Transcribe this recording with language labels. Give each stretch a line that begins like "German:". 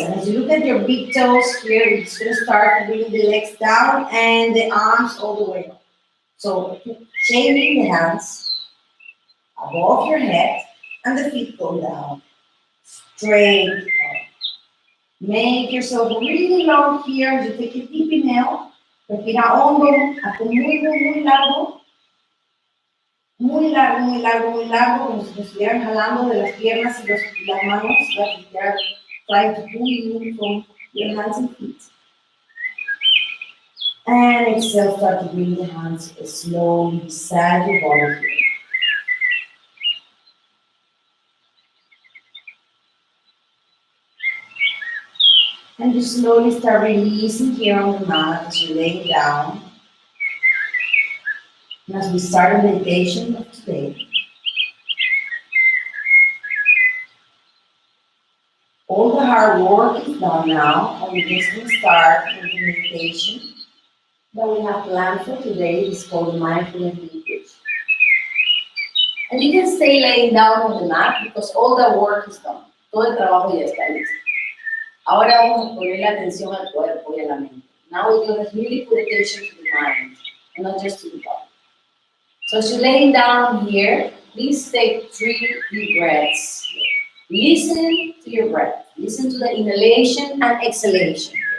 English: And as you look at your big toes here, we're just going to start bringing the legs down and the arms all the way up. So, chaining the hands above your head and the feet go down. Straight up. Make yourself really long here. You take a deep inhale.
Spanish: Respira hondo, hazte muy largo. Muy largo, muy largo, muy largo. Como si te estuvieran jalando de las piernas y las manos.
English: Like they are trying to pull you from your hands and feet. And exhale, start to bring the hands slowly beside your body here. And you slowly start releasing here on the mat as you lay down. And as we start the meditation of today, all the hard work is done now, and we just will start with the meditation that we have planned for today. It's called Mindfulness meditation. And you can stay laying down on the mat because all the work is done.
Spanish: Todo el trabajo ya está listo. Ahora vamos a poner la atención al cuerpo y a la mente.
English: Now we're going to really put attention to the mind, and not just to the body. So as you're laying down here, please take 3 deep breaths. Listen to your breath. Listen to the inhalation and exhalation.